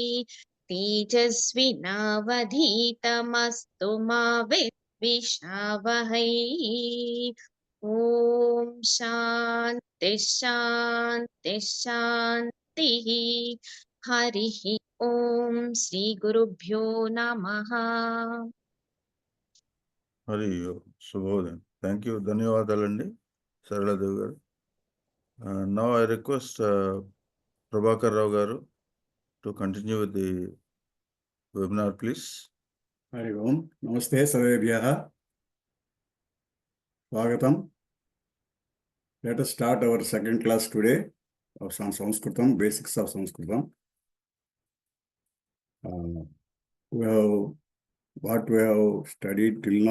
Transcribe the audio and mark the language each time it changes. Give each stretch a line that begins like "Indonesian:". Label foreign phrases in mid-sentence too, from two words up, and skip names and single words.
Sanskrit: तेजस्विनावधीतमस्तु मा विद्विषावहै ॐ शान्ति शान्ति शान्तिः हरिः ॐ श्रीगुरुभ्यो नमः
Telugu: హరి శుభోదయం.
English: Thank you,
Telugu: ధన్యవాదాలండి సరళాదేవి గారు.
English: Now I request ప్రభాకర్ రావు గారు to continue with the webinar please.
Sanskrit: हरि ओम. नमस्ते सर्वेभ्यः. स्वागतम.
English: Let us start our second class today of Samskrutam, basics of Samskrutam. What we have studied till now.